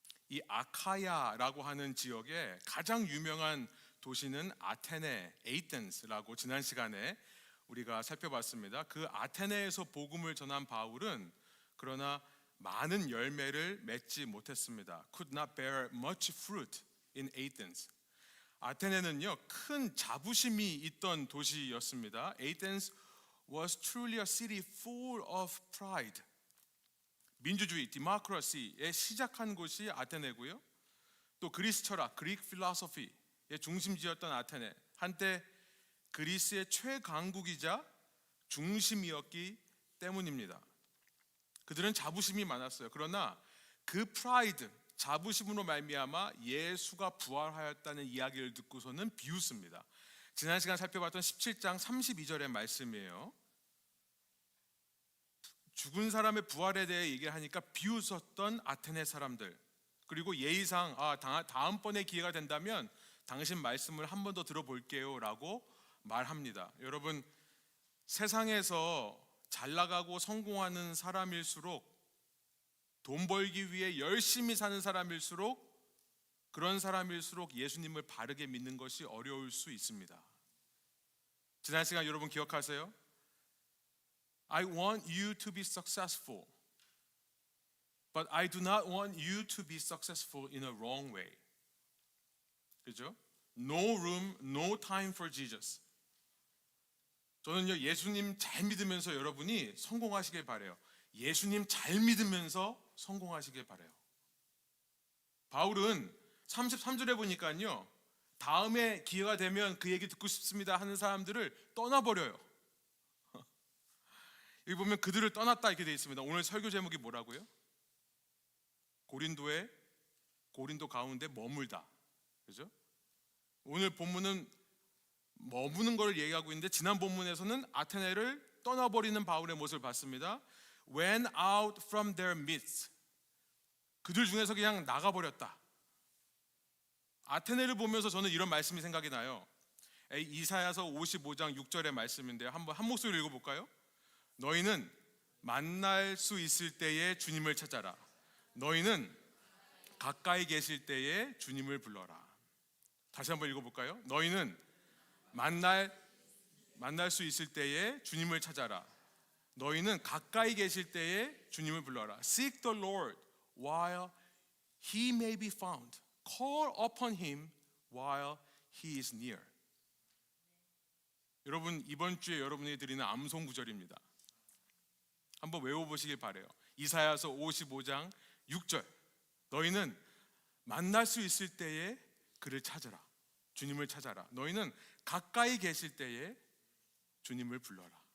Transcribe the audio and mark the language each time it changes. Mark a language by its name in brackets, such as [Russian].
[Korean] 이 아카야라고 하는 지역의 가장 유명한 도시는 아테네, 에이덴스라고 지난 시간에 우리가 살펴봤습니다. 그 아테네에서 복음을 전한 바울은 그러나 많은 열매를 맺지 못했습니다. [English] Could not bear much fruit in Athens. [Korean] 아테네는요 큰 자부심이 있던 도시였습니다. [English] Athens was truly a city full of pride. [Korean] 민주주의, democracy에 시작한 곳이 아테네고요. 또 그리스 철학, [English] Greek philosophy [Korean] 의 중심지였던 아테네. 한때 그리스의 최강국이자 중심이었기 때문입니다. 그들은 자부심이 많았어요. 그러나 그 프라이드, 자부심으로 말미암아 예수가 부활하였다는 이야기를 듣고서는 비웃습니다. 지난 시간 살펴봤던 17장 32절의 말씀이에요. 죽은 사람의 부활에 대해 얘기를 하니까 비웃었던 아테네 사람들, 그리고 예의상 다음번에 기회가 된다면 당신 말씀을 한 번 더 들어볼게요 라고 말합니다. 여러분, 세상에서 잘 나가고 성공하는 사람일수록, 돈 벌기 위해 열심히 사는 사람일수록, 그런 사람일수록 예수님을 바르게 믿는 것이 어려울 수 있습니다. 지난 시간 여러분 기억하세요? [English] I want you to be successful, but I do not want you to be successful in a wrong way. [Korean] 그죠? [English] No room, no time for Jesus. [Korean] 저는요 예수님 잘 믿으면서 여러분이 성공하시길 바래요. 예수님 잘 믿으면서 성공하시길 바래요. 바울은 33절에 보니까요, 다음에 기회가 되면 그 얘기 듣고 싶습니다 하는 사람들을 떠나버려요. 여기 보면 그들을 떠났다 이렇게 되어 있습니다. 오늘 설교 제목이 뭐라고요? 고린도 가운데 머물다. 그죠? 오늘 본문은 머무는 것을 얘기하고 있는데, 지난 본문에서는 아테네를 떠나버리는 바울의 모습을 봤습니다. [English] Went out from their midst. [Korean] 그들 중에서 그냥 나가버렸다. 아테네를 보면서 저는 이런 말씀이 생각이 나요. 이사야서 55장 6절의 말씀인데요, 한번 한 목소리로 읽어볼까요? 너희는 만날 수 있을 때에 주님을 찾아라. 너희는 가까이 계실 때에 주님을 불러라. 다시 한번 읽어볼까요? 너희는 만날 수 있을 때에 주님을 찾아라. 너희는 가까이 계실 때에 주님을 불러라. [English] Seek the Lord while he may be found. Call upon him while he is near. [Korean] 여러분, 이번 주에 여러분이 드리는 암송 구절입니다. 한번 외워보시길 바래요. 이사야서 55장 6절. 너희는 만날 수 있을 때에 그를 찾아라. 주님을 찾아라. 너희는 가까이 계실 때에 주님을 불러라.